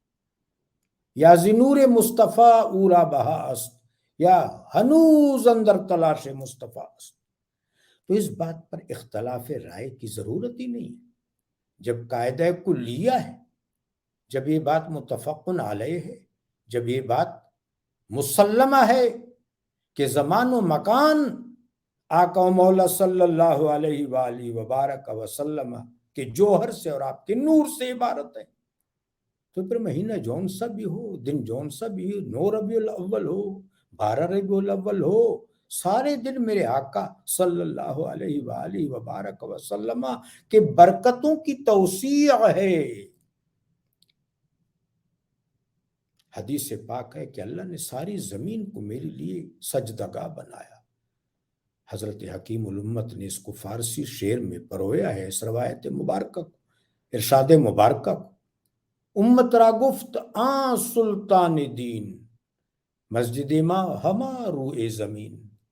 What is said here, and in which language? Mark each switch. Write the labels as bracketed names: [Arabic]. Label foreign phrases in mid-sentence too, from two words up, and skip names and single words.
[Persian] یا زنور مصطفیٰ اورا بہا است، یا ہنوز اندر تلاش مصطفیٰ است۔ [Urdu] تو اس بات پر اختلاف رائے کی ضرورت ہی نہیں ہے۔ جب قاعدہ کلیہ ہے، جب یہ بات متفق علیہ ہے، جب یہ بات مسلمہ ہے کہ زمان و مکان آقا و مولا [Arabic] صلی اللہ علیہ وآلہ وبارک وسلم [Urdu] کے جوہر سے اور آپ کے نور سے عبارت ہے، تو پھر مہینہ جون سا بھی ہو، دن جون سا بھی ہو، 9 ربیع الاول ہو، 12 ربیع الاول ہو، سارے دن میرے آقا [Arabic] صلی اللہ علیہ وآلہ وبارک وسلم [Urdu] کے برکتوں کی توسیع ہے۔ حدیث پاک ہے کہ اللہ نے ساری زمین کو میرے لیے سجدگاہ بنایا۔ حضرت حکیم الامت نے اس کو فارسی شعر میں پرویا ہے، اس روایت مبارکہ کو، ارشاد مبارکہ کو، [Persian] امت را گفت آن سلطان دین، مسجد ما ہما روئے زمین،